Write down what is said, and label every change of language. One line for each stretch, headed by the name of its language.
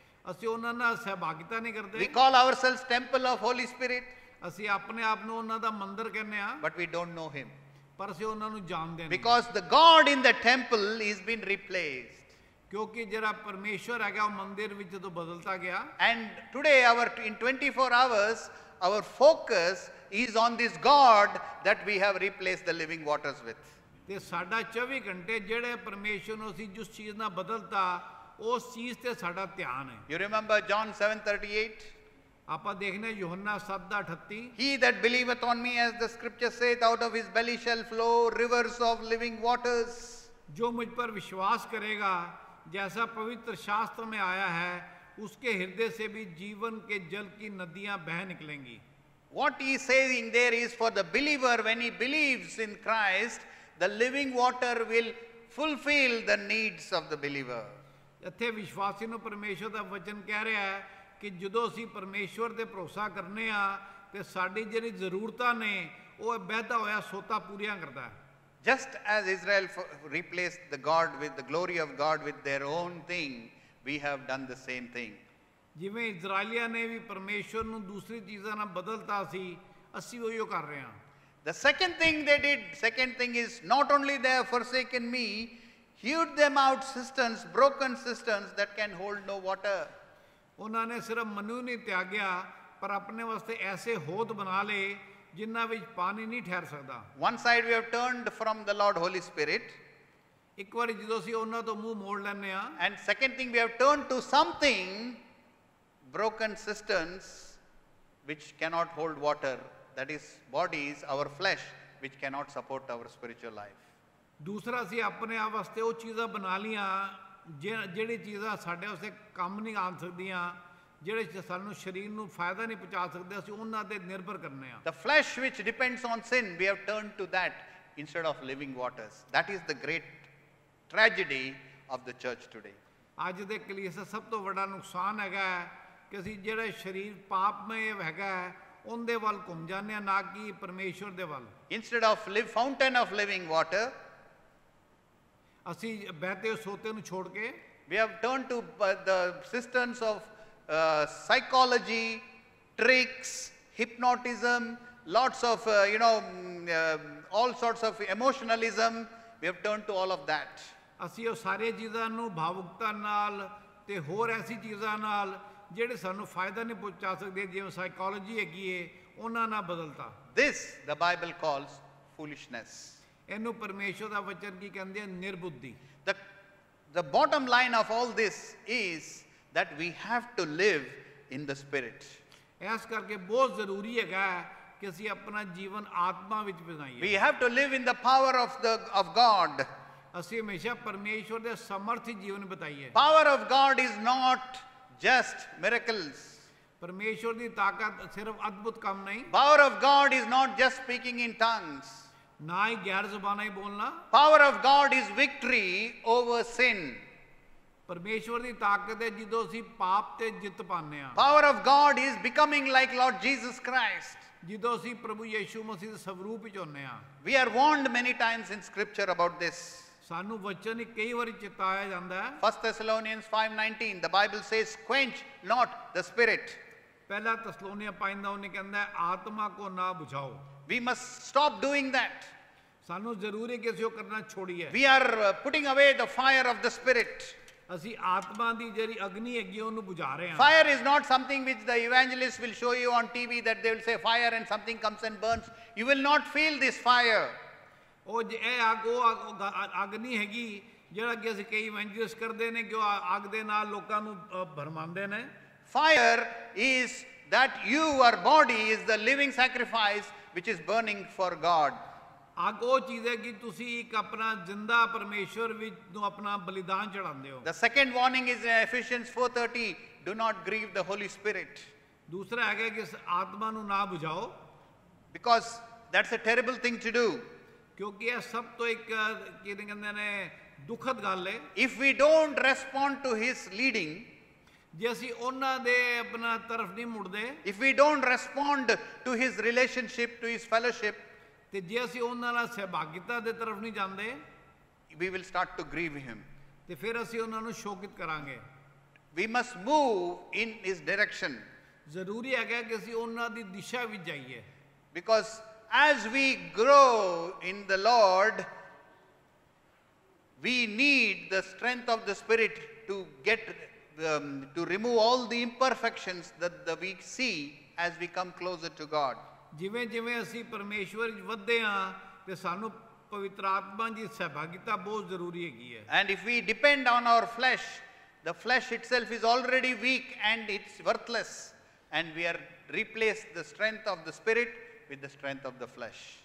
Punjabi: ਅਸੀਂ ਉਹਨਾਂ ਨਾਲ ਸਹਿਭਾਗਿਤਾ ਨਹੀਂ ਕਰਦੇ।
English: We call ourselves temple of Holy Spirit.
Punjabi: ਅਸੀਂ ਆਪਣੇ ਆਪ ਨੂੰ ਉਹਨਾਂ ਦਾ ਮੰਦਿਰ ਕਹਿੰਦੇ ਆ।
English: But we don't know him.
Punjabi: ਪਰ ਅਸੀਂ ਉਹਨਾਂ ਨੂੰ ਜਾਣਦੇ ਨਹੀਂ
English: because the God in the temple is been replaced.
Punjabi: ਕਿਉਂਕਿ ਜਿਹੜਾ ਪਰਮੇਸ਼ਵਰ ਹੈਗਾ ਉਹ ਮੰਦਿਰ ਵਿੱਚ ਜਦੋਂ ਬਦਲਤਾ ਗਿਆ
English: And today in 24 hours our focus is on this God that we have replaced the living waters with.
Punjabi: ਤੇ ਸਾਡਾ 24 ਘੰਟੇ ਜਿਹੜੇ ਪਰਮੇਸ਼ਵਰ ਨੂੰ ਅਸੀਂ ਜਿਸ ਚੀਜ਼ ਨਾਲ ਬਦਲਤਾ ਉਸ ਚੀਜ਼ ਤੇ ਸਾਡਾ ਧਿਆਨ ਹੈ
English: You remember John 7:38?
Punjabi: ਆਪਾਂ ਦੇਖਨੇ ਯੋਹੰਨਾ 7:38
English: He that believeth on me, as the scripture saith, out of his belly shall flow rivers of living waters.
Hindi: जो मुझ पर विश्वास करेगा जैसा पवित्र शास्त्र में आया है उसके हृदय से भी जीवन के जल की नदियां बह निकलेंगी
English: What he is saying there is, for the believer, when he believes in Christ, the living water will fulfill the needs of the believer.
Punjabi: ਇੱਥੇ ਵਿਸ਼ਵਾਸੀ ਨੂੰ ਪਰਮੇਸ਼ਵਰ ਦਾ ਵਚਨ ਕਹਿ ਰਿਹਾ ਹੈ ਕਿ ਜਦੋਂ ਅਸੀਂ ਪਰਮੇਸ਼ਵਰ ਤੇ ਭਰੋਸਾ ਕਰਨੇ ਆ ਤੇ ਸਾਡੀ ਜਿਹੜੀ ਜ਼ਰੂਰਤਾਂ ਨੇ ਉਹ ਵਹਿਦਾ ਹੋਇਆ ਸੋਤਾ ਪੂਰੀਆਂ ਕਰਦਾ ਹੈ
English: Just as Israel replaced the God with the glory of God with their own thing, we have done the same thing.
Punjabi: ਜਿਵੇਂ ਇਜ਼ਰਾਈਲੀਆਂ ਨੇ ਵੀ ਪਰਮੇਸ਼ਵਰ ਨੂੰ ਦੂਸਰੀ ਚੀਜ਼ਾਂ ਨਾਲ ਬਦਲਤਾ ਸੀ ਅਸੀਂ ਉਹੀਓ ਕਰ ਰਹੇ ਹਾਂ
English: The second thing is, not only they have forsaken me, hewed them out cisterns, broken cisterns that can hold no water.
Punjabi: ਉਹਨਾਂ ਨੇ ਸਿਰਫ ਮਨੂ ਨਹੀਂ ਤਿਆਗਿਆ ਪਰ ਆਪਣੇ ਵਾਸਤੇ ਐਸੇ ਹੋਦ ਬਣਾ ਲਏ ਜਿਨ੍ਹਾਂ ਵਿੱਚ ਪਾਣੀ ਨਹੀਂ ਠਹਿਰ ਸਕਦਾ
English: One side we have turned from the Lord Holy Spirit,
Punjabi: ਇੱਕ ਵਾਰੀ ਜਦੋਂ ਅਸੀਂ ਉਹਨਾਂ ਤੋਂ ਮੂੰਹ ਮੋੜ ਲੈਂਦੇ ਆ
English: and second thing we have turned to something, broken cisterns which cannot hold water, that is bodies, our flesh, which cannot support our spiritual life.
Punjabi: ਦੂਸਰਾ ਅਸੀਂ ਆਪਣੇ ਆਪ ਵਾਸਤੇ ਉਹ ਚੀਜ਼ਾਂ ਬਣਾ ਲੀਆਂ ਜਿਹੜੀ ਚੀਜ਼ਾਂ ਸਾਡੇ ਵਾਸਤੇ ਕੰਮ ਨਹੀਂ ਆ ਸਕਦੀਆਂ ਜਿਹੜੇ ਸਾਨੂੰ ਸਰੀਰ ਨੂੰ ਫਾਇਦਾ ਨਹੀਂ ਪਹੁੰਚਾ ਸਕਦੇ ਅਸੀਂ ਉਹਨਾਂ ਤੇ ਨਿਰਭਰ ਕਰਨੇ ਆ
English: The flesh which depends on sin, we have turned to that instead of living waters. That is the great tragedy of the church today.
Punjabi: ਅੱਜ ਦੇ ਕਲੀਸਿਆ ਦਾ ਸਭ ਤੋਂ ਵੱਡਾ ਨੁਕਸਾਨ ਹੈਗਾ ਕਿ ਅਸੀਂ ਜਿਹੜਾ ਸਰੀਰ ਪਾਪਮਈ ਹੈਗਾ ਉਹਦੇ ਵੱਲ ਘੁੰਮ ਜਾਂਦੇ ਆ ਨਾ ਕਿ ਪਰਮੇਸ਼ਵਰ ਦੇ ਵੱਲ
English: Instead of fountain of living water,
Punjabi: ਅਸੀਂ ਬਹਿਤੇ ਸੋਤੇ ਨੂੰ ਛੋੜ ਕੇ
English: we have turned to the cisterns of psychology, tricks, hypnotism, lots of all sorts of emotionalism. We have turned to all of that.
Punjabi: ਅਸੀਂ ਉਹ ਸਾਰੀਆਂ ਚੀਜ਼ਾਂ ਨੂੰ ਭਾਵੁਕਤਾ ਨਾਲ ਤੇ ਹੋਰ ਐਸੀ ਚੀਜ਼ਾਂ ਨਾਲ ਜਿਹੜੇ ਸਾਨੂੰ ਫਾਇਦਾ ਨਹੀਂ ਪਹੁੰਚਾ ਸਕਦੇ ਜਿਵੇਂ ਸਾਈਕੋਲੋਜੀ ਹੈਗੀ ਏ ਉਹਨਾਂ ਨਾਲ ਬਦਲਤਾ
English: This the Bible calls foolishness.
Punjabi: ਇਹਨੂੰ ਪਰਮੇਸ਼ਵਰ ਦਾ ਵਚਨ ਕੀ ਕਹਿੰਦੇ ਆ ਨਿਰਬੁੱਧੀ
English: The bottom line of all this is that we have to live in the Spirit.
Punjabi: ਇਸ ਕਰਕੇ ਬਹੁਤ ਜ਼ਰੂਰੀ ਹੈਗਾ ਕਿ ਅਸੀਂ ਆਪਣਾ ਜੀਵਨ ਆਤਮਾ ਵਿੱਚ ਬਿਤਾਈਏ
English: We have to live in the power of God.
Punjabi: ਅਸੀਂ ਹਮੇਸ਼ਾ ਪਰਮੇਸ਼ਵਰ ਦੇ ਸਮਰਥ ਜੀਵਨ ਬਿਤਾਈਏ
English: Power of God is not just miracles.
Punjabi: ਪਰਮੇਸ਼ਵਰ ਦੀ ਤਾਕਤ ਸਿਰਫ ਅਦਭੁਤ ਕੰਮ ਨਹੀਂ
English: Power of God is not just speaking in tongues.
Punjabi: ਨਾ ਹੀ ਗੈਰ ਜ਼ੁਬਾਨਾਂ ਹੀ ਬੋਲਣਾ
English: Power of God is victory over sin.
Punjabi: ਪਰਮੇਸ਼ਵਰ ਦੀ ਤਾਕਤ ਹੈ ਜਦੋਂ ਅਸੀਂ ਪਾਪ ਤੇ ਜਿੱਤ ਪਾਉਂਦੇ ਆ
English: Power of God is becoming like Lord Jesus Christ.
Punjabi: ਜਦੋਂ ਅਸੀਂ ਪ੍ਰਭੂ ਯੀਸ਼ੂ ਮਸੀਹ ਦੇ ਸਵਰੂਪ ਵਿੱਚ ਹੁੰਦੇ ਆ
English: We are warned many times in scripture about this.
Punjabi: ਸਾਨੂੰ ਵਚਨ ਹੀ ਕਈ ਵਾਰੀ ਚੇਤਾਇਆ ਜਾਂਦਾ ਹੈ
English: 1 Thessalonians 5:19, the Bible says, quench not the spirit.
Punjabi: ਪਹਿਲਾ ਤਸਲੋਨੀਆ 5:19 ਕਹਿੰਦਾ ਆਤਮਾ ਕੋ ਨਾ ਬੁਝਾਓ
English: We must stop doing that.
Punjabi: ਸਾਨੂੰ ਜ਼ਰੂਰੀ ਕਿ ਅਸੀਂ ਉਹ ਕਰਨਾ ਛੋੜੀਏ
English: We are putting away the fire of the spirit.
Punjabi: ਅਸੀਂ ਆਤਮਾ ਦੀ ਜਿਹੜੀ ਅਗਨੀ ਹੈਗੀ ਉਹਨੂੰ ਬੁਝਾ ਰਹੇ ਹਾਂ
English: Fire is not something which the evangelist will show you on TV, that they will say fire and something comes and burns. You will not feel this fire.
Punjabi: ਉਹ ਇਹ ਅੱਗ ਉਹ ਅੱਗ ਨਹੀਂ ਹੈਗੀ ਜਿਹੜਾ ਕਿ ਅਸੀਂ ਕਈ ਇਵੈਂਜਲਿਸਟ ਕਰਦੇ ਨੇ ਕਿ ਉਹ ਅੱਗ ਦੇ ਨਾਲ ਲੋਕਾਂ ਨੂੰ ਭਰਮਾਉਂਦੇ ਨੇ
English: Fire is that your body is the living sacrifice which is burning for God.
Punjabi: ਅੱਗ ਉਹ ਚੀਜ਼ ਹੈ ਕਿ ਤੁਸੀਂ ਇੱਕ ਆਪਣਾ ਜ਼ਿੰਦਾ ਪਰਮੇਸ਼ਵਰ ਵਿੱਚ ਨੂੰ ਆਪਣਾ ਬਲੀਦਾਨ ਚੜਾਉਂਦੇ ਹੋ
English: The second warning is in Ephesians 4:30, do not grieve the Holy Spirit.
Punjabi: ਦੂਸਰਾ ਹੈਗਾ ਕਿ ਇਸ ਆਤਮਾ ਨੂੰ ਨਾ ਬੁਝਾਓ
English: Because that's a terrible thing to do.
Punjabi: ਕਿਉਂਕਿ ਇਹ ਸਭ ਤੋਂ ਇੱਕ ਕੀ ਕਹਿੰਦੇ ਨੇ ਦੁਖਦ ਗੱਲ ਹੈ
English: If we don't respond to His leading,
Punjabi: ਜੇ ਅਸੀਂ ਉਹਨਾਂ ਦੇ ਆਪਣਾ ਤਰਫ ਨਹੀਂ ਮੁੜਦੇ
English: if we don't respond to His relationship, to His fellowship,
Punjabi: ਤੇ ਜੇ ਅਸੀਂ ਉਹਨਾਂ ਨਾਲ ਸਹਿਭਾਗਿਤਾ ਦੇ ਤਰਫ ਨਹੀਂ ਜਾਂਦੇ
English: we will start to grieve Him.
Punjabi: ਤੇ ਫਿਰ ਅਸੀਂ ਉਹਨਾਂ ਨੂੰ ਸ਼ੋਕਿਤ ਕਰਾਂਗੇ
English: We must move in His direction.
Punjabi: ਜ਼ਰੂਰੀ ਹੈਗਾ ਕਿ ਅਸੀਂ ਉਹਨਾਂ ਦੀ ਦਿਸ਼ਾ ਵਿੱਚ ਜਾਈਏ
English: Because as we grow in the Lord, we need the strength of the Spirit to to remove all the imperfections that we see as we come closer to God.
Punjabi: ਜਿਵੇਂ ਜਿਵੇਂ ਅਸੀਂ ਪਰਮੇਸ਼ਵਰ ਵਿੱਚ ਵਧਦੇ ਹਾਂ ਤੇ ਸਾਨੂੰ ਪਵਿੱਤਰ ਆਤਮਾ ਦੀ ਸਹਿਭਾਗਿਤਾ ਬਹੁਤ ਜ਼ਰੂਰੀ ਹੈਗੀ ਹੈ।
English: And if we depend on our flesh, the flesh itself is already weak and it's worthless, and we are replace the strength of the Spirit with the strength of the flesh.